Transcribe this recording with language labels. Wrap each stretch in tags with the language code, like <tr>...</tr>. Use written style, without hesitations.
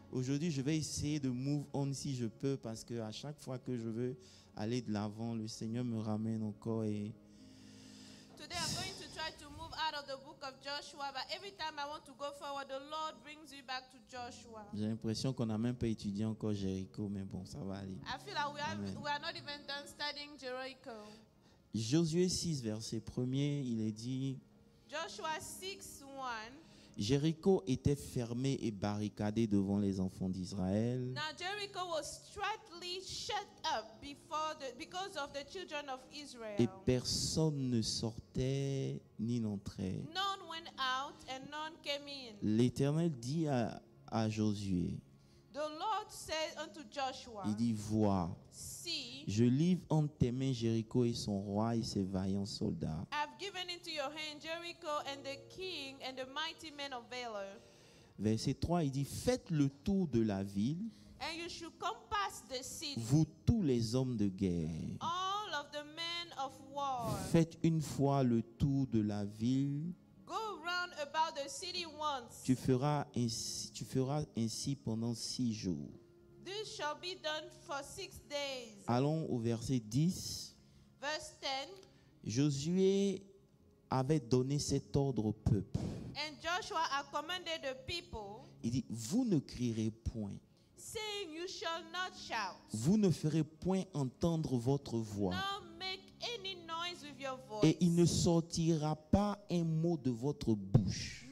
<fr>Aujourd'hui, je vais essayer de</fr> <en>move on</en> <fr>si je peux, parce que à chaque fois que je veux aller de l'avant, le Seigneur me ramène encore. Et</fr> <en>Today I'm going to try to move out of the book of Joshua, but every time I want to go forward, the Lord brings you back to Joshua.</en> <fr>j'ai l'impression qu'on n'a même pas étudié encore Jéricho, mais bon, ça va aller.</fr> <en>I feel like Amen. we are not even done studying Jericho.</en> <fr>Josué 6, verset 1er, il est dit:</fr> <en>Joshua 6:1.</en> <fr>Jéricho était fermé et barricadé devant les enfants d'Israël.</fr> <en>Now Jericho was straitly shut up because of the children of Israel.</en> <fr>Et personne ne sortait ni n'entrait.</fr> <en>None went out and none came in.</en> <fr>L'Éternel dit à Josué,</fr> <en>The Lord said unto Joshua,</en> <fr>il dit: vois,</fr> <en>see,</en> <fr>je livre entre tes mains Jéricho et son roi et ses vaillants soldats.</fr> <en>I've given into your hand Jericho and the king and the mighty men of valor.</en> <fr>Verset 3, il dit: faites le tour de la ville,</fr> <en>And you should compass the city,</en> <fr>vous tous les hommes de guerre.</fr> <en>all of the men of war.</en> <fr>Faites une fois le tour de la ville.</fr> <en>Go round about the city once.</en> <fr>Tu feras ainsi pendant 6 jours.</fr> <en>This shall be done for 6 days.</en> <fr>Allons au verset 10.</fr> <en>Verse 10.</en> <fr>Josué avait donné cet ordre au peuple.</fr> <en>And Joshua had commanded the people,</en> <fr>Il dit: vous ne crierez point.</fr> <en>saying, you shall not shout,</en> <fr>Vous ne ferez point entendre votre voix.</fr> <en>nor make any noise with your voice.</en> <fr>Et il ne sortira pas un mot de votre bouche</fr>